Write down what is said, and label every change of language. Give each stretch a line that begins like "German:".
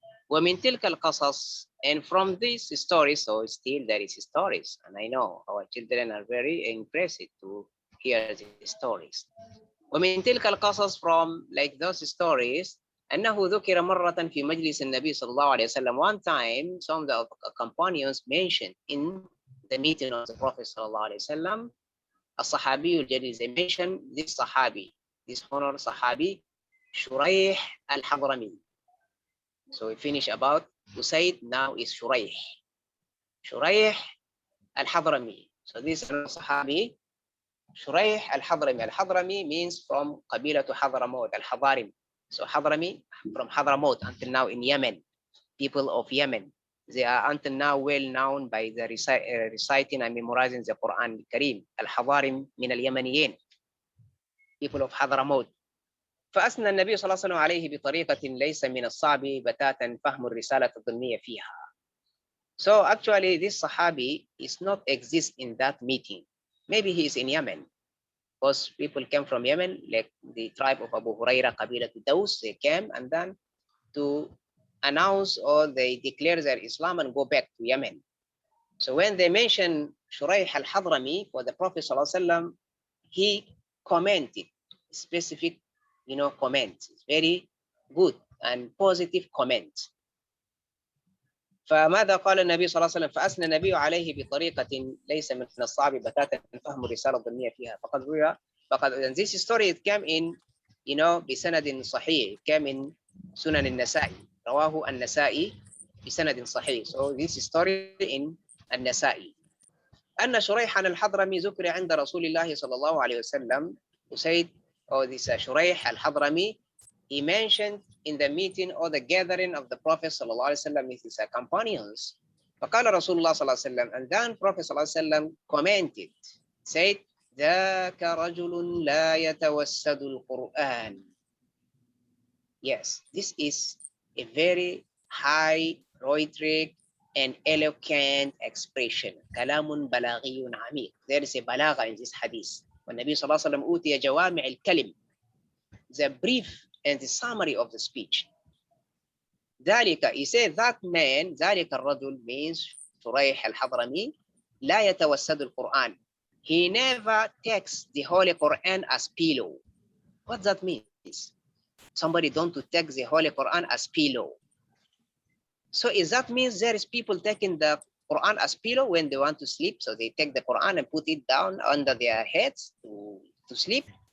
Arabic: ومن تلك القصص,
English: and from these stories, so still there is stories, and I know our children are very impressed to hear the stories.
Arabic: ومن تلك القصص,
English: from like those stories,
Arabic: أنه ذكر مرة في مجلس النبي صلى الله عليه وسلم.
English: One time, some of the companions mentioned in the meeting of the Prophet صلى الله عليه وسلم,
Arabic: الصحابي الجليل,
English: they mentioned this صحابي, this honored صحابي, شريح الحضرمي. So we finish about Usaid, now is Shuraih. Shuraih al-Hadrami. So this is Sahabi, Shuraih al-Hadrami. Al-Hadrami means from Qabila to Hadramaut, al-Hadarim. So Hadrami, from Hadramaut until now in Yemen, people of Yemen. They are until now well known by the reciting and memorizing the Quran Kareem. Al-Hadarim min al-Yemeniyin, people of Hadramaut.
Arabic: فأثنى النبي صلى الله عليه وسلم عليه بطريقة ليس من الصعب بتاتا فهم الرسالة الضمنية فيها.
English: So actually this Sahabi is not exist in that meeting. Maybe he is in Yemen, because people came from Yemen, like the tribe of Abu Huraira, Qabila to Daws, they came and then to announce or they declare their Islam and go back to Yemen. So when they mention Shuraih al-Hadrami for the Prophet صلى الله عليه وسلم, he commented specific comment, very good and positive comment.
Arabic: فماذا قال النبي صلى الله عليه وسلم؟ فأثنى النبي عليه بطريقة ليس من الصعب بتاتا فهم الرسالة الضمنية فيها. فقد
English: this story it came in
Arabic: بسند صحيح,
English: it came in
Arabic: سنن النسائي, رواه النسائي بسند صحيح.
English: So this story in النسائي.
Arabic: أن شريحا الحضرمي ذكر عند رسول الله صلى الله عليه وسلم.
English: Usaid, or this Shuraih al-Hadrami, he mentioned in the meeting or the gathering of the Prophet sallallahu alaihi wasallam with his companions.
Arabic: فقال رسول الله صلى الله عليه وسلم,
English: and then Prophet sallallahu alaihi wasallam commented, said,
Arabic: ذاك رجل لا يتوسد القرآن.
English: Yes, this is a very high rhetoric and eloquent expression.
Arabic: كلام بلاغي عميق.
English: There is a balagha in this hadith.
Arabic: والنبي صلى الله عليه وسلم أوتي جوامع الكلم.
English: The brief and the summary of the speech.
Arabic: ذلك,
English: he said that man,
Arabic: ذلك الرجل means شريح الحضرمي, لا يتوسد القرآن.
English: He never takes the Holy Quran as pillow. What that means? Somebody don't to take the Holy Quran as pillow. So is that means there is people taking the Quran as pillow when they want to sleep? So they take the Quran and put it down under their heads to sleep?